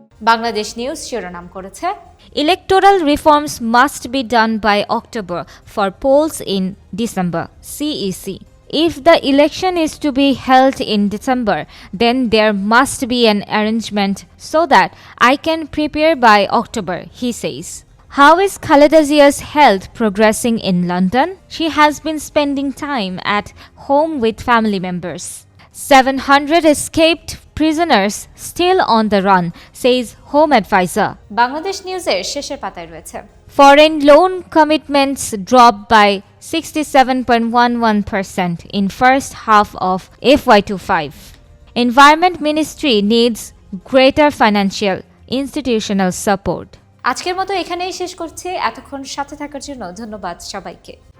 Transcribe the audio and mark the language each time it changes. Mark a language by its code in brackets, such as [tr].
[bn] Bangladesh news শিরোনাম করেছে, [en] Electoral reforms must be done by October for polls in December, CEC. If the election is to be held in December, then there must be an arrangement so that I can prepare by October, he says. How is Khaleda Zia's health progressing in London? She has been spending time at home with family members. 700 escaped prisoners still on the run, says Home Advisor. Bangladesh News-এর [bn] শেষের পাতায় রয়েছে, [en] Foreign loan commitments dropped by 67.11% in first half of FY25. Environment Ministry needs greater financial institutional support. [bn] আজকের মতো এখানেই শেষ করছি। এতক্ষণ সাথে থাকার জন্য ধন্যবাদ সবাইকে।